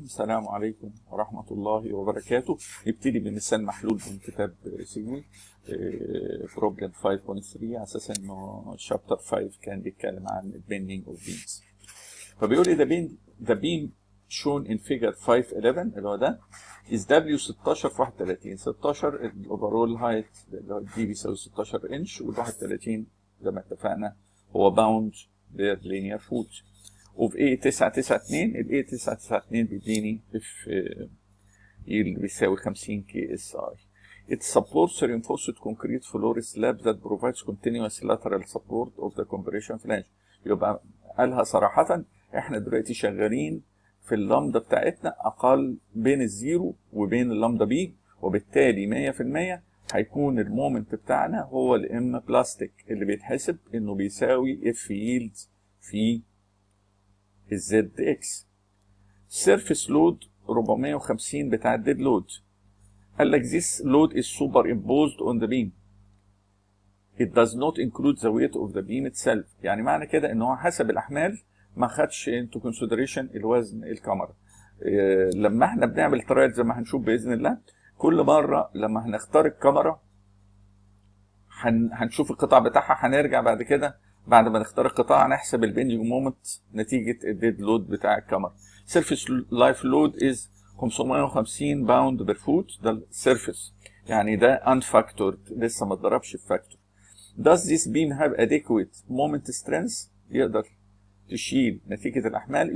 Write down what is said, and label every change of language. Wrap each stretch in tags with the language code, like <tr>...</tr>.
<ar>السلام عليكم ورحمة الله وبركاته. نبتدي بمثال محلول من كتاب سيجوي بروبلم 5.3 على اساس انه شابتر 5 كان بيتكلم عن البيندينج اوف بيمز. فبيقول لي</ar> <en>the beam shown in figure 511</en> <ar>اللي هو ده is W 16 في 31. 16 الاوفرول هايت اللي هو دي بيساوي 16 انش، وال 31 زي ما اتفقنا هو باوند بير لينير فوت. وفي ايه 992 الايه 992 بيديني اف اللي بيساوي 50 كي اس اي.</ar> <en>It supports reinforced concrete floor slab that provides continuous lateral support of the compression flange.</en> <ar>يبقى قالها صراحة احنا دلوقتي شغالين في اللامدا بتاعتنا اقل بين الزيرو وبين اللامدا بي، وبالتالي 100% هيكون المومنت بتاعنا هو الام بلاستيك اللي بيتحسب انه بيساوي اف ييلد في الزد اكس. سيرفيس لود 450 بتاع الديد لود. قال لك</ar> <en>this load is superimposed on the beam. It does not include the weight of the beam itself.</en> <ar>يعني معنى كده ان هو حسب الاحمال ما خدش</ar> <en>into consideration</en> <ar>الوزن الكاميرا. لما احنا بنعمل ترايل زي ما هنشوف باذن الله، كل مره لما هنختار الكاميرا هنشوف القطاع بتاعها، هنرجع بعد كده بعد ما نختار القطاع نحسب البيندنج مومنت نتيجه الديد لود بتاع الكاميرا. سيرفيس لايف لود از 550 باوند بير فوت، ده السيرفيس، يعني ده unfactored لسه ما اتضربش في فاكتور.</ar> <en>Does this beam have adequate moment strength؟</en> <ar>يقدر تشيل نتيجه الاحمال.</ar>